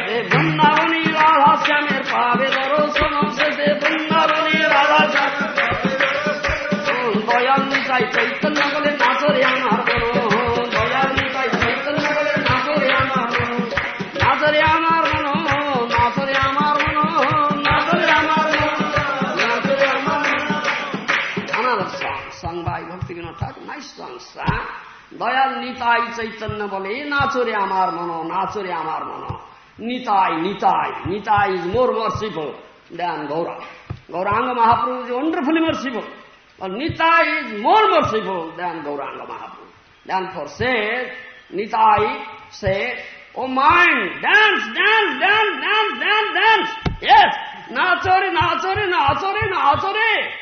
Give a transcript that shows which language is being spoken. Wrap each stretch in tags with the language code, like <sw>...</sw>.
<bn>বৃন্দাবনী রাধা শ্যামের পাবে দর্শন শেষে, বৃন্দাবনী রাধা শ্যামের পাবে দর্শন, দয়াল নিতাই চৈতন্য বলে নাচরে আমার মন, দয়াল নিতাই চৈতন্য বলে নাচরে আমার মন, নাচরে আমার মন, নাচরে আমার মন, নাচরে আমার মন, নাচরে আমার মন।</bn> <en>Another song sung by Bhaktivinoda Thakur, nice songs.</en> <bn>Dayal Nitai Chaitanya বলে নাচরে আমার মন, নাচরে আমার মন, Nitai Nitai, Nitai</bn> <en>is more merciful than Gaura. Gauranga Mahaprabhu is wonderfully merciful. But Nitai is more merciful than Gauranga Mahaprabhu. Therefore says, Nitai said, oh mind, dance, dance, dance, dance, dance, dance.</en> <bn>Yes, nachore, nachore, nachore, nachore.</bn>